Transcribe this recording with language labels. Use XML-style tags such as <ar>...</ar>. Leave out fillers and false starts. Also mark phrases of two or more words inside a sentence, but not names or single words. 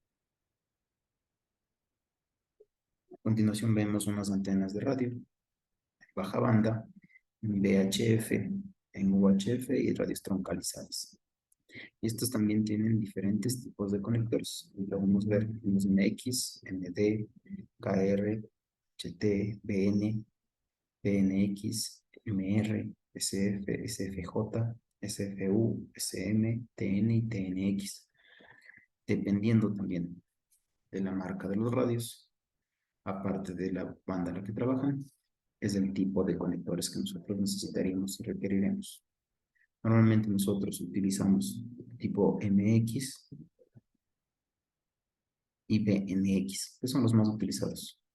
<es>A continuación vemos unas antenas de radio, baja banda, en VHF, en UHF y radios troncalizadas. Y estos también tienen diferentes tipos de conectores. Lo vamos a ver, tenemos MX, MD, KR, HT, BN, PNX, MR, SF, SFJ, SFU, SM, TN y TNX, dependiendo también de la marca de los radios. aparte de la banda a la que trabajan, es el tipo de conectores que nosotros necesitaríamos y requeriremos. Normalmente nosotros utilizamos tipo MX y BNX, que son los más utilizados.</es>